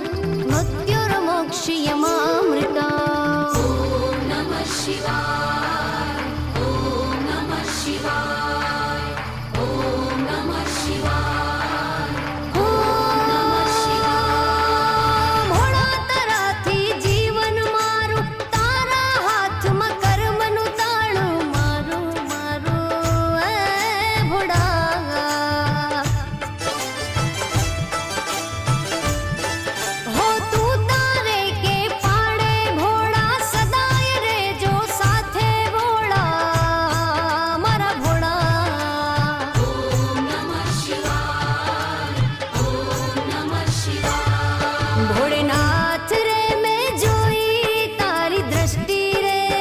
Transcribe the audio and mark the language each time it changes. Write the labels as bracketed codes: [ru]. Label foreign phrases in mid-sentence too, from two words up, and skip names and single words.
[sa] मृत्युर्मोक्षयमामृता ॐ नमः शिवाय ॐ नमः शिवाय ॐ नमः शिवाय ॐ नमः शिवाय [gu] ભોળા તારાથી જીવન મારું તારા હાથમાં કર્મનું તાળું મારું મારું એ ભોળા હો તું તારે કે પાડે ભોળા સદાય રેજો સાથે ભોળા મારા ભોળા [sa] ॐ नमः शिवाय ॐ नमः शिवाय [gu] ભોળેનાથ રે મેં જોઈ તારી દ્રષ્ટિ રે